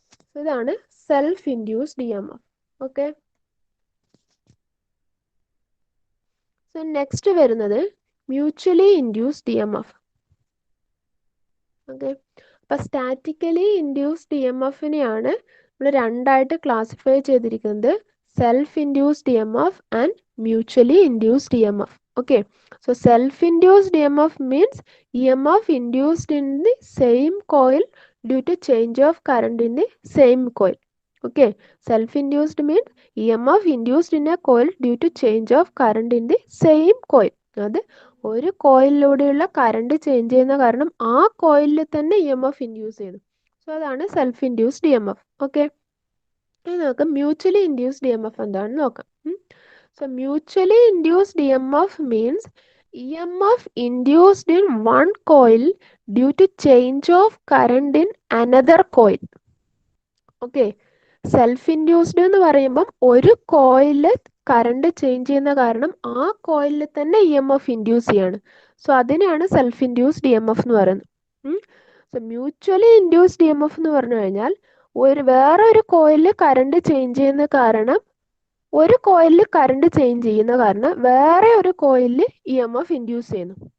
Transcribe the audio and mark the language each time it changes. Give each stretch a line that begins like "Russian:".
Malayalam: So ഇതാണ് self induced E M F. Okay, so next വരുന്നത് mutually induced E M F. Okay, അപ്പം statically induced E M എഫിനെയാണ് നമ്മൾ രണ്ടായിട്ട് classify ചെയ്തിരിക്കുന്നത്, self induced E M F and mutually induced E M F.
English: Okay, so self-induced EMF means EMF induced in the same coil due to change of current in the same coil. Okay, self-induced means EMF induced in a coil due to change of current in the same coil.
Malayalam: അത് ഒരു കോയിലിലൂടെയുള്ള current change ചെയ്യുന്ന കാരണം ആ കോയിലിൽ തന്നെ E M F induce ചെയ്യുന്നു. So അതാണ് self induced E M F. Okay, ഇനി നമുക്ക് mutually induced E M F എന്താണെന്ന് നോക്കാം.
English: So mutually induced EMF means EMF induced in one coil due to change of current in another coil.
Malayalam: Okay, self induced എന്ന് പറയുമ്പം ഒരു കോയില് current change ചെയ്യുന്ന കാരണം ആ കോയിലിൽ തന്നെ ഇ എം എഫ് ഇൻഡ്യൂസ് ചെയ്യാണ്. സോ അതിനെയാണ് self induced E M F എന്ന് പറയുന്നത്. So mutually induced E M F എന്ന് പറഞ്ഞു കഴിഞ്ഞാൽ വേറൊരു കോയിലിൽ കറണ്ട് ചേഞ്ച് ചെയ്യുന്ന കാരണം ഒരു കോയിലിൽ കറണ്ട് ചേഞ്ച് ചെയ്യുന്ന കാരണം വേറെ ഒരു കോയിലിൽ ഇ എം എഫ് ഇൻഡ്യൂസ് ചെയ്യുന്നു.